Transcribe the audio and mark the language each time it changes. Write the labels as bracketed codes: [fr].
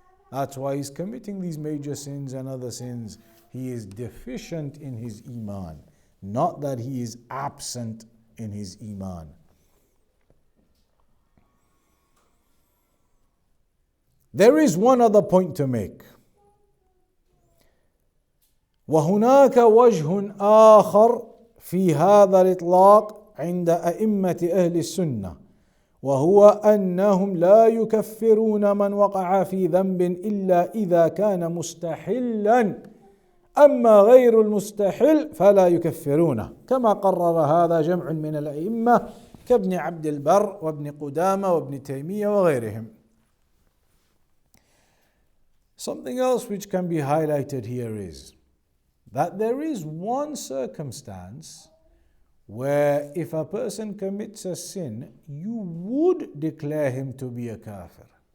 [en] That's why he's committing these major sins and other sins. He is deficient in his iman, not that he is absent in his iman. There is one other point to make. [ar] وهناك وجه آخر في هذا الإطلاق عند أئمة أهل السنة، وهو أنهم لا يكفرون من وقع في ذنب إلا إذا كان مستحلا، أما غير المستحل فلا يكفرونه، كما قرر هذا جمع من الأئمة كابن عبد البر وابن قدامة وابن تيمية وغيرهم. [en] Something else which can be highlighted here is that there is one circumstance where if a person commits a sin, you would declare him to be a kafir.